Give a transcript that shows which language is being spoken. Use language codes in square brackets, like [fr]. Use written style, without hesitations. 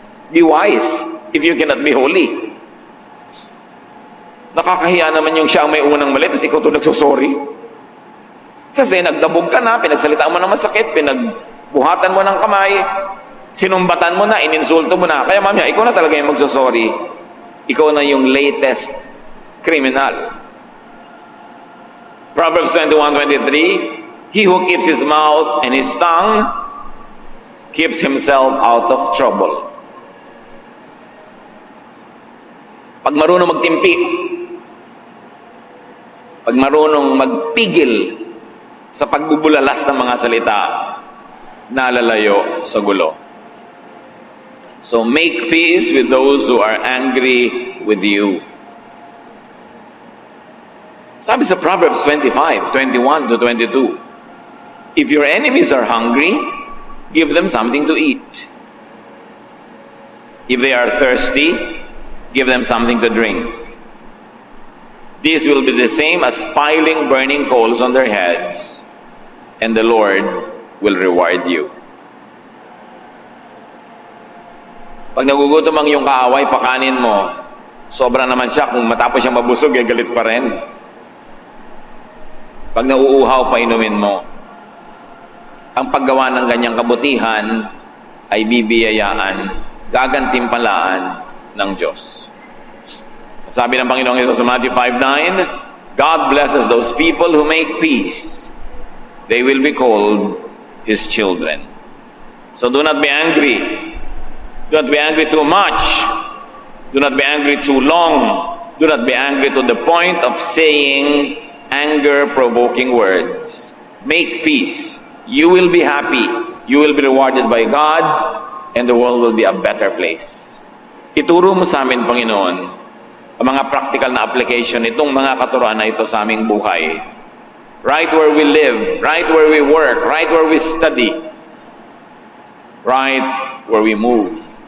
[en] Be wise if you cannot be holy. [tl] Nakakahiya naman yung siya ang may unang mali, tapos ikaw ito nagsosorry. Kasi nagdabog ka na, pinagsalitaan mo ng masakit, pinagbuhatan mo ng kamay, sinumbatan mo na, ininsulto mo na. Kaya mamaya, ikaw na talaga yung magsosorry. Ikaw na yung latest criminal. [en] Proverbs 21:23, he who keeps his mouth and his tongue keeps himself out of trouble. [tl] Pag marunong magtimpi, pag marunong magpigil sa pagbubulalas ng mga salita, nalalayo sa gulo. [en] So make peace with those who are angry with you. Sabi sa Proverbs 25:21-22, if your enemies are hungry, give them something to eat. If they are thirsty, give them something to drink. This will be the same as piling burning coals on their heads, and the Lord will reward you. [tl] Pag nagugutom ang iyong kaaway, pakanin mo. Sobra naman siya. Kung matapos siyang mabusog, galit pa rin. Pag nauuhaw, painumin mo. Ang paggawa ng ganyang kabutihan ay bibiyayaan, gagantimpalaan ng Diyos. Sabi ng Panginoong Hesus sa [en] Matthew 5:9, God blesses those people who make peace. They will be called His children. So do not be angry. Do not be angry too much. Do not be angry too long. Do not be angry to the point of saying anger-provoking words. Make peace. You will be happy. You will be rewarded by God, and the world will be a better place. [tl] Ituro mo sa amin, Panginoon, ang mga practical na application nitong mga katuruan na ito sa aming buhay. [en] Right where we live, right where we work, right where we study, right where we move.